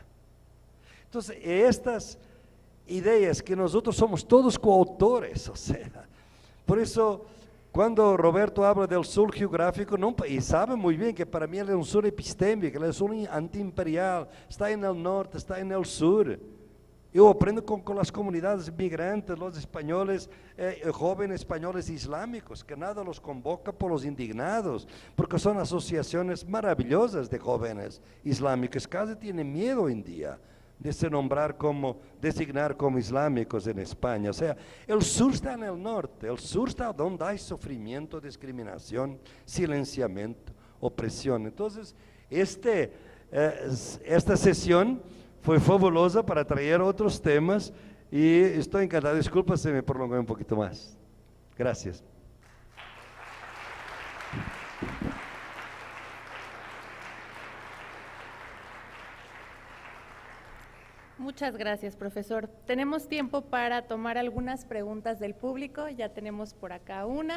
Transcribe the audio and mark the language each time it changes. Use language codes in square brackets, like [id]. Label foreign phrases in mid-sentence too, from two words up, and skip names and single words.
[es] Entonces, estas ideas que nosotros somos todos coautores, o sea, por eso cuando Roberto habla del sur geográfico, no, y sabe muy bien que para mí él es un sur epistémico, él es un antiimperial, está en el norte, está en el sur. [pt] Eu aprendo com as comunidades migrantes, os espanhóis, jovens espanhóis islámicos, [es] que nada los convoca por los indignados, [pt] porque são associações maravilhosas de jovens islámicos, [es] casi tienen miedo hoy en día de se nombrar como, designar como islámicos en España. O sea, el sur está en el norte, el sur está donde hay sufrimiento, discriminación, silenciamiento, opresión. Entonces, esta sesión [pt] foi fabulosa para trazer outros temas e estou encantado. Desculpa se me prolonguei um pouquinho mais. [es] Gracias. Muchas gracias, profesor. Tenemos tiempo para tomar algunas preguntas del público. Ya tenemos por acá una.